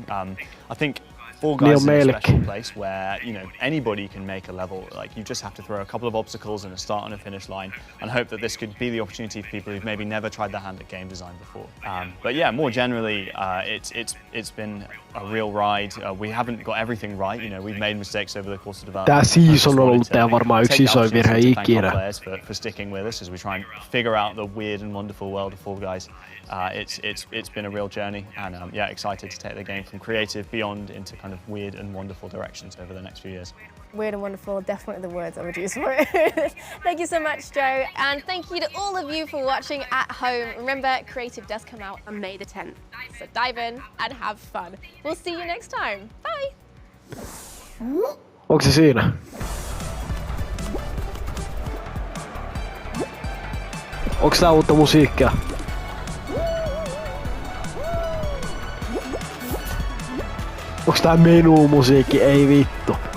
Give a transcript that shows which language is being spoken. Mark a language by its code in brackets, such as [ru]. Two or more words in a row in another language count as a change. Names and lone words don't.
[en] I think Fall Guys is a special place where anybody can make a level. Like, you just have to throw a couple of obstacles and a start and a finish line, and hope that this could be the opportunity for people who've maybe never tried their hand at game design before. But yeah, more generally, it's been a real ride. We haven't got everything right. We've made mistakes over the course of development. [fi] Tää season on ollut varmaan yksi isoin virhe ikinä. [en] For sticking with us as we try and figure out the weird and wonderful world of Fall Guys. It's been a real journey, and excited to take the game from creative beyond into kind of weird and wonderful directions over the next few years. Weird and wonderful, definitely the words I would use for it. Thank you so much, Joe, and thank you to all of you for watching at home. Remember, Creative does come out on May the 10th, so dive in and have fun. We'll see you next time. Bye! [fi] Onko se siinä? Onks tää uutta musiikkia? Onks tää menumusiikki? Ei vittu.